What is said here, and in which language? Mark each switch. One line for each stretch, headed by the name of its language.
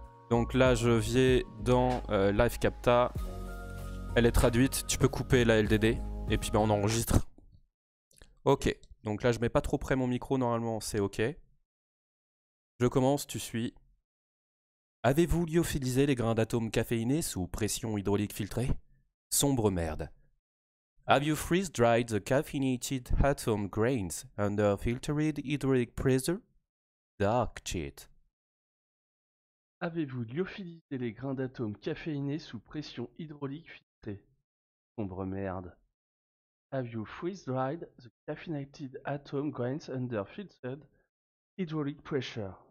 French: Donc là, je vais dans Live Capta. Elle est traduite, tu peux couper la LDD. Et puis, ben, on enregistre. Ok, donc là, je mets pas trop près mon micro, normalement, c'est ok. Je commence, tu suis. Avez-vous lyophilisé les grains d'atomes caféinés sous pression hydraulique filtrée? Sombre merde.
English: Have you freeze-dried the caffeinated atom grains under filtered hydraulic pressure? Dark shit.
French: Avez-vous lyophilisé les grains d'atomes caféinés sous pression hydraulique filtrée? Sombre merde.
English: Have you freeze-dried the caffeinated atom grains under filtered hydraulic pressure?